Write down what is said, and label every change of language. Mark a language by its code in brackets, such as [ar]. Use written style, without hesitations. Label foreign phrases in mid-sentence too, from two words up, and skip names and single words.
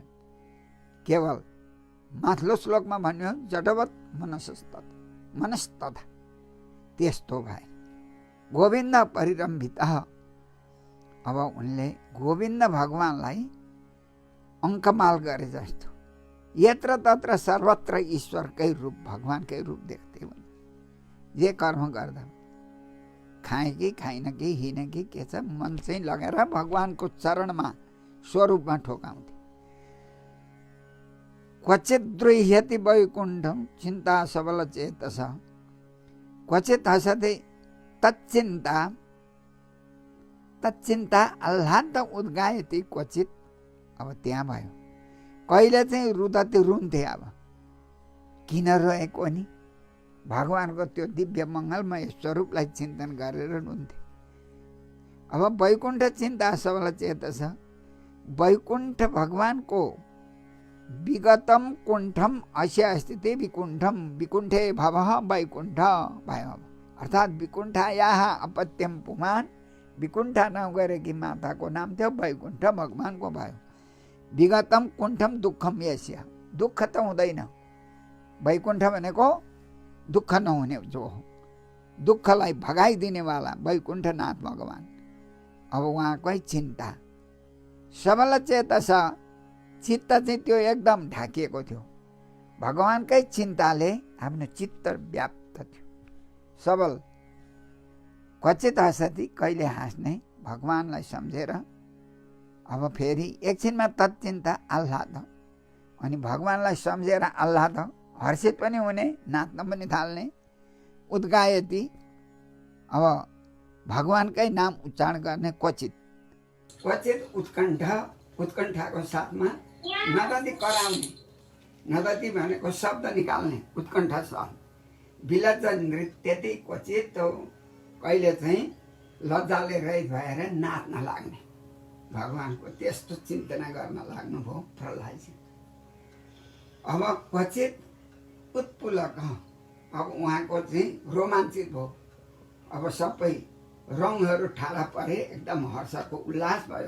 [ne] केवल माथिल्लो श्लोकमा भन्यो [sa] जडवत मनस्तथा, [ne] त्यस्तो भए [sa] गोविन्द परिरम्भित। [ne] अब उनले गोविन्द भगवान्लाई अङ्कमाल गरे जस्तो। यत्र तत्र सर्वत्र ईश्वरकै रूप, भगवान्कै रूप देख्थे उनी। जे कर्म गर्दा खाएँ कि खाइन कि हिँडे कि के छ, मन चाहिँ लगेर भगवान्को चरणमा स्वरूपमा ठोकाउँथे। [sa] क्वचित द्रुह्यति वैकुण्ठम चिन्ता सबल चेतस, क्वचित हसते तच्चिन्ता आह्लाद उद्गायति क्वचित। [ne] अब त्यहाँ भयो। कहिले चाहिँ रुदती रुन्थे। अब किन रोएको नि? भगवान्को त्यो दिव्य मङ्गलमय स्वरूपलाई चिन्तन गरेर रुन्थे। [sa] अब वैकुण्ठ चिन्ता सबल चेतस, वैकुण्ठ भगवान्को विगतम कुण्ठम अस्य अस्ति ते विकुण्ठम विकुण्ठे भवः वैकुण्ठ भयो। अर्थात् विकुण्ठायाः अपत्यम पुमान, [ne] विकुण्ठा नगरेकी माताको नाम थियो वैकुण्ठ, भगवान्को भयो। [sa] विगतम कुण्ठम दुःखम यस्य, [ne] दुःख त हुँदैन। वैकुण्ठ भनेको दुःख नहुने जो हो, दुःखलाई भगाइदिनेवाला वैकुण्ठनाथ भगवान्। अब उहाँकै [sa] चिन्ता सबल चेतस, [ne] चित्त चाहिँ त्यो एकदम ढाकिएको थियो। भगवान्कै चिन्ताले आफ्नो चित्त व्याप्त थियो। [sa] सबल क्वचित हसति, [ne] कहिले हाँस्ने भगवान्लाई सम्झेर। अब फेरि एकछिनमा [sa] तत्चिन्ता आह्लाद, [ne] अनि भगवान्लाई सम्झेर आह्लाद, हर्षित पनि हुने, नाच्न पनि थाल्ने। उद्गायति, अब भगवान्कै नाम उच्चारण गर्ने। [sa] क्वचित क्वचित [ne] उत्कण्ठाको साथमा नदती कराउने, नदती भनेको शब्द निकाल्ने, उत्कण्ठा साथ। [sa] विलज्ज नृत्यति क्वचित, [ne] कहिले चाहिँ लज्जाले रहित भएर नाच्न लाग्ने। भगवान्को त्यस्तो चिन्तना गर्न लाग्नुभयो प्रहलादजी। अब [sa] क्वचित उत्पुलक, [ne] अब उहाँको चाहिँ रोमाञ्चित भयो। अब सबै रङहरू ठाडा परे, एकदम हर्षको उल्लास भयो।